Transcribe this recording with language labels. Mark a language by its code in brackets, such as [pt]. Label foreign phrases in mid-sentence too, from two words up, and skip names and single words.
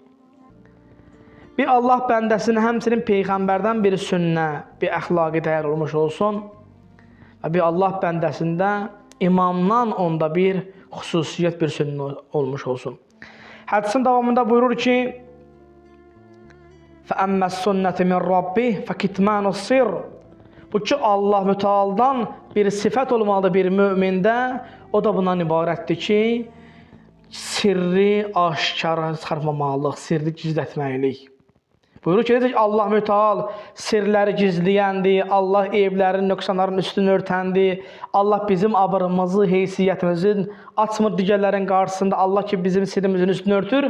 [az] Bir Allah bəndəsinin həmçinin Peyğəmbərdən bir sünnə, bir əxlaqi dəyər olmuş olsun. Və bir Allah bəndəsində imamdan onda bir xüsusiyyət, bir sünnə olmuş olsun. Hədisin davamında buyurur ki, [ar] فَأَمَّا السُنَّةِ مِنْ رَبِّهِ فَكِتْمَانُ السِّرِّ. [az] Bu ki, Allah mütealdan bir sifət olmalıdır bir mümində. O da bundan ibarətdir ki, sirri aşkara çıxarmamalıq, sirri gizlətməklik. Buyurur ki, necə ki, Allah müteal sirləri gizləyəndir, Allah evlərin, nöqsanların üstünü örtəndir, Allah bizim abırımızı, heysiyyətimizin açmır digərlərin qarşısında, Allah ki, bizim sirrimizin üstünü örtür.